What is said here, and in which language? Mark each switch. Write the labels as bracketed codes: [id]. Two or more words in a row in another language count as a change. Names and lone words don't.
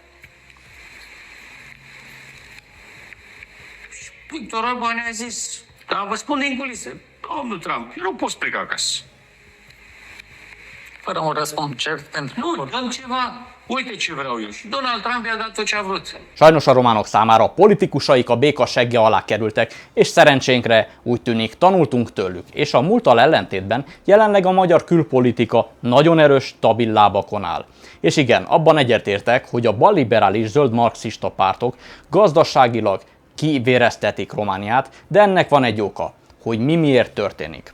[ro] Victor Orban a zis, dar vă spun din culise, domnul Trump, eu nu pot pleca acasă. Fără un răspuns cert pentru... Nu, dăm ceva, uite ce vreau eu. Și Donald Trump i-a dat tot ce a vrut. [hu] Sajnos a románok számára a politikusaik a béka segge alá kerültek, és szerencsénkre úgy tűnik tanultunk tőlük, és a múlttal ellentétben jelenleg a magyar külpolitika nagyon erős, stabil lábakon áll. És igen, abban egyetértek, hogy a balliberális zöld marxista pártok gazdaságilag kivéreztetik Romániát, de ennek van egy oka, hogy mi miért történik.